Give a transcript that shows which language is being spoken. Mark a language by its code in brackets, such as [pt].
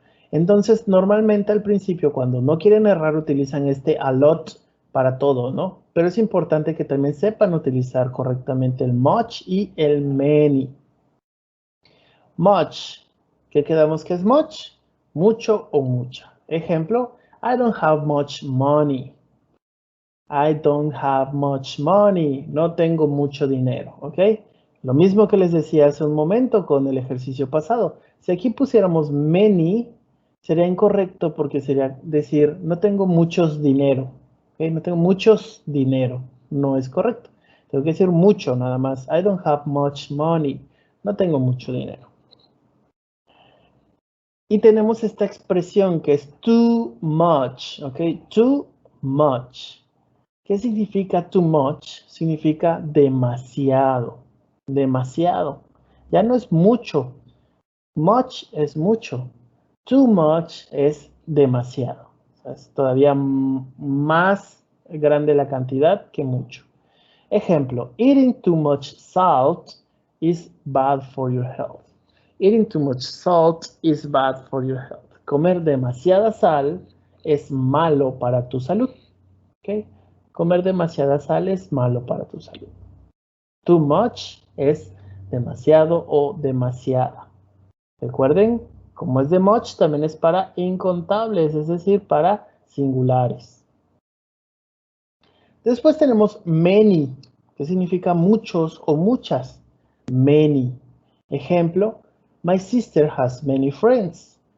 [es] Entonces, normalmente al principio, cuando no quieren errar, utilizan este a lot para todo, ¿no? Pero es importante que también sepan utilizar correctamente el much y el many. Much. ¿Qué quedamos que es much? Mucho o mucha. [en] Ejemplo, I don't have much money. I don't have much money. [es] No tengo mucho dinero, ¿ok? Lo mismo que les decía hace un momento con el ejercicio pasado. Si aquí pusiéramos many, sería incorrecto porque sería decir, no tengo muchos dinero. ¿Ok? No tengo muchos dinero. No es correcto. Tengo que decir mucho nada más. [en] I don't have much money. [es] No tengo mucho dinero. Y tenemos esta expresión que es too much. ¿Ok? Too much. ¿Qué significa too much? Significa demasiado. Demasiado. Ya no es mucho. Much es mucho. Too much es demasiado. O sea, es todavía más grande la cantidad que mucho. [en] Ejemplo, eating too much salt is bad for your health. Eating too much salt is bad for your health. [es] Comer demasiada sal es malo para tu salud. ¿Ok? Comer demasiada sal es malo para tu salud. Too much es demasiado o demasiada. Recuerden, como es de much, también es para incontables, es decir, para singulares. Después tenemos many, que significa muchos o muchas. Many. [en] Ejemplo, my sister has many friends.